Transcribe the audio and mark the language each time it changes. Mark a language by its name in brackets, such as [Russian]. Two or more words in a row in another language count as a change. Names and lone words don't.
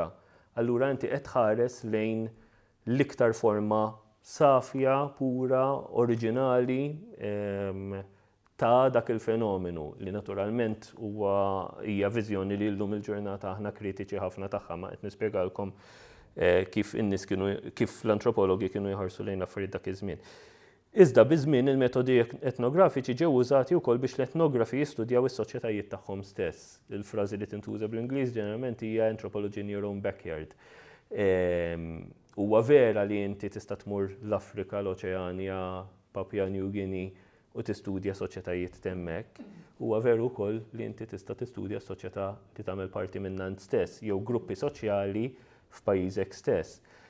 [Maltese] Allura inti qed tħares lejn l-iktar forma safja, pura, oriġinali ta' dak il-fenomenu li naturalment hija viżjoni li llum il-ġurnata aħna kritiċi ħafna tagħha, ma qed nispjegalkom kif l-antropologi kienu jħarsu lejn affarijiet dak iż-żmien. Iżda biż-żmien il-metodi etnografiċi ġew użati wkoll biex l-etnografi jistudjaw is-soċjetajiet tagħhom stess. Il-frażi li tintuża bl-Ingliż ġeneralment hija [English] anthropology in your own backyard. [Maltese] Huwa vera li inti tista' tmur l-Afrika, l-Oċeanja, Papua New Guinea u tistudja soċjetajiet hemmhekk. Huwa veru wkoll li inti tista' tistudja soċjetà li tagħmel parti minnha stess jew gruppi soċjali f'pajjiżek stess.